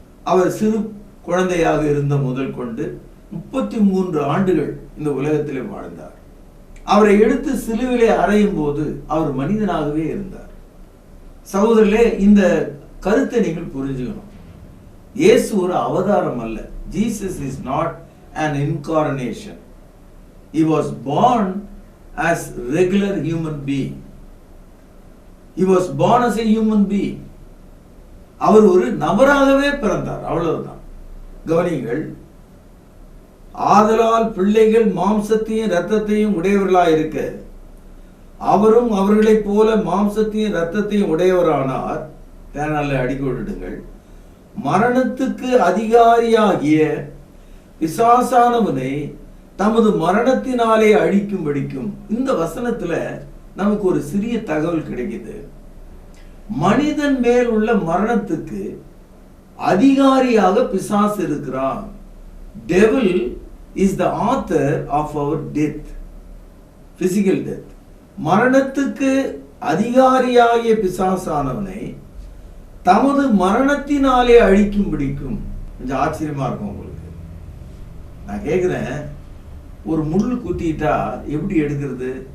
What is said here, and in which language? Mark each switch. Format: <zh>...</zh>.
<ta>அவர் சிறு குழந்தையாக இருந்த முதல் கொண்டு 33 ஆண்டுகள் இந்த உலகத்திலே வாழ்ந்தார். அவரை எடுத்து சிலுவிலே அறையும் போது அவர் மனிதனாகவே இருந்தார். சகோதரர்களே, இந்த கருத்தை நீங்கள் புரிஞ்சுக்கணும். இயேசு ஒரு அவதாரம் அல்ல.</ta> <en>Jesus is not an incarnation. He was born as regular human being. He was born as a human being.</en> <ta>அவர் ஒரு நபராகவே பிறந்தார், அவ்வளவுதான். கவனிங்கள், ஆதலால் பிள்ளைகள் மாம்சத்தையும் இரத்தத்தையும் உடையவர்களாய் இருக்க, அவரும் அவர்களைப் போல மாம்சத்தையும் இரத்தத்தையும் உடையவரானார். தேனால அடிக்கோடிடுங்கள். மரணத்துக்கு அதிகாரியாகிய பிசாசானவனை தமது மரணத்தினாலே அழிக்கும்படிக்கும். இந்த வசனத்துல நமக்கு ஒரு சிறிய தகவல் கிடைக்குது. மனிதன் மேல் உள்ள மரணத்துக்கு அதிகாரியாக பிசாசு இருக்கிறான்.</ta> <en>Devil is the author of our death, physical death.</en> <ta>மரணத்துக்கு அதிகாரியாகிய பிசாசானவனை தமது மரணத்தினாலே அழிக்கும்படிக்கும். கொஞ்சம் ஆச்சரியமா இருக்கும் உங்களுக்கு. நான் கேட்கிறேன், ஒரு முள் குத்திட்டா எப்படி எடுக்கிறது?</ta>